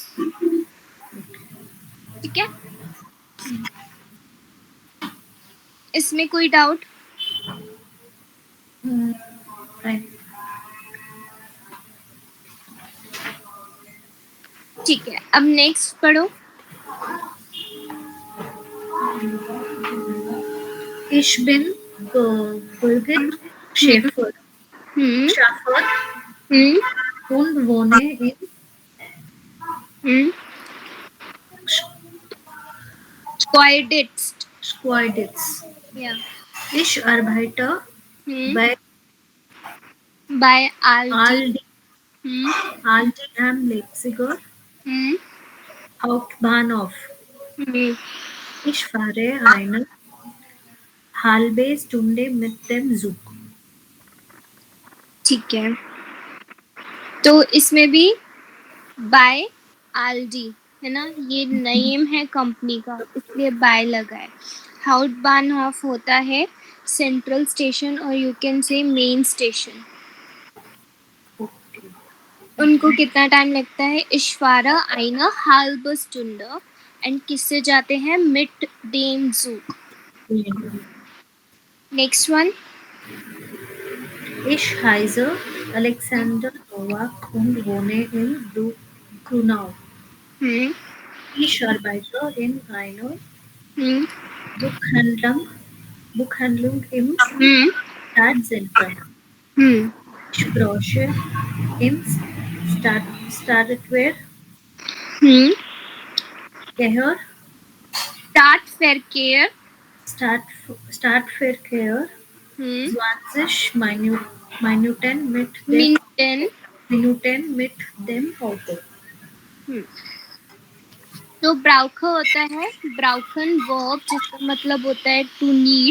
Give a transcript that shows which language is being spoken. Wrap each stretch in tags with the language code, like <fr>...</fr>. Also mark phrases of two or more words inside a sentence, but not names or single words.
<hi>ठीक है, इसमें कोई डाउट?</hi> <en>Fine.</en> <hi>ठीक है, अब नेक्स्ट पढ़ो।</hi> <de>Ich bin Birgit Schäfer. हम्म Schaffer हम्म und wohne in हम्म Schweiditz। Schweiditz. या Ich arbeite bei बाय आल्डी। Aldi, हम्म Aldi am Leipziger हम्म Hauptbahnhof. हम्म Ich fahre eine halbe Stunde mit dem Zug.</de> <hi>ठीक है, तो इसमें भी बाय आल्डी है ना, ये नेम है कंपनी का, इसलिए बाय लगा है। हाउटबानहॉफ होता है</hi> <en>central station,</en> <hi>और</hi> <en>you can say main station. Okay.</en> <hi>उनको कितना टाइम लगता है?</hi> <de>ich fahre eine halbe Stunde.</de> <hi>एंड किससे जाते हैं?</hi> <de>mit dem Zug.</de> <en>next one.</en> <de>Ich heiße Alexander Nowak und wohne in Grunau. हम्म Ich arbeite in einer हम्म Buchhandlung, Buchhandlung im हम्म Stadtzentrum. हम्म Ich brauche im Stadtwehr हम्म Gehör स्टार्ट फेयर केयर। Stadtverkehr 20 मिनटेन। Minuten mit dem Auto.</de> <hi>तो ब्राउख होता है ब्राउखन वर्ब, जिसका मतलब होता है</hi> <en>to need.</en>